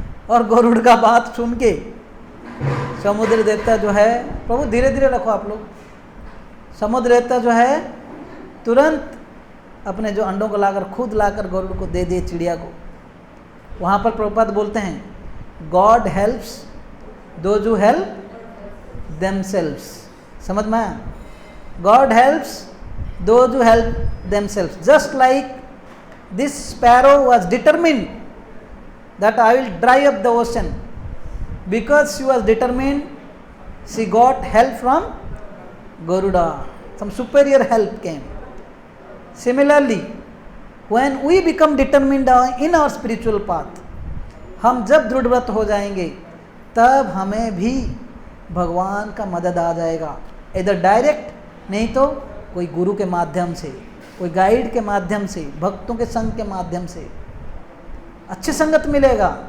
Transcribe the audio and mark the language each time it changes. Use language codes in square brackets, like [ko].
[hi] और गरुड़ का बात सुन के समुद्र देवता जो है, प्रभु धीरे धीरे रखो आप लोग, समुद्र देवता जो है तुरंत अपने जो अंडों को लाकर खुद लाकर गरुड़ को दे दिए चिड़िया को। वहाँ पर प्रभुपाद बोलते हैं [en] God helps those who help themselves. [hi] समझ में आया? [en] God helps those who help themselves. Just like this sparrow was determined that I will dry up the ocean. Because she was determined, she got help from Garuda. Some superior help came. Similarly, when we become determined in our spiritual path, [hi] हम जब दृढ़व्रत हो जाएंगे तब हमें भी भगवान का मदद आ जाएगा, इधर डायरेक्ट नहीं तो कोई गुरु के माध्यम से, कोई गाइड के माध्यम से, भक्तों के संग के माध्यम से अच्छी संगत मिलेगा।